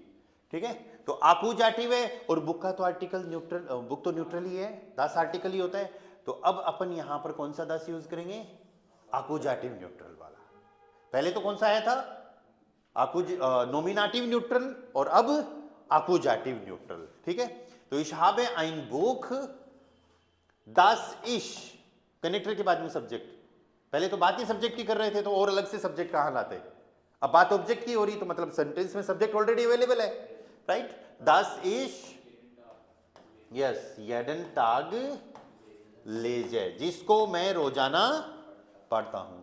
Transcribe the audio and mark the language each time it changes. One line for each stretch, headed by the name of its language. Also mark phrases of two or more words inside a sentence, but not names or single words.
Hindi: ठीक है, तो आकुजाटिव है और बुक का तो आर्टिकल न्यूट्रल, बुक तो न्यूट्रल ही है, दास आर्टिकल ही होता है। तो अब अपन यहां पर कौन सा दास यूज करेंगे? आकुजाटिव न्यूट्रल वाला। पहले तो कौन सा आया था? नॉमिनेटिव न्यूट्रल, और अब आकुजाटिव न्यूट्रल। ठीक है, तो
German: ich habe ein Buch das ich,
Hindi: कनेक्टर के बाद में सब्जेक्ट। पहले तो बात ही सब्जेक्ट की कर रहे थे, तो और अलग से सब्जेक्ट कहां लाते। अब बात ऑब्जेक्ट की हो रही, तो मतलब सेंटेंस में सब्जेक्ट
English: already available
Hindi: है, राइट।
German: das ich, es, jeden Tag lese,
Hindi: जिसको मैं रोजाना पढ़ता हूं।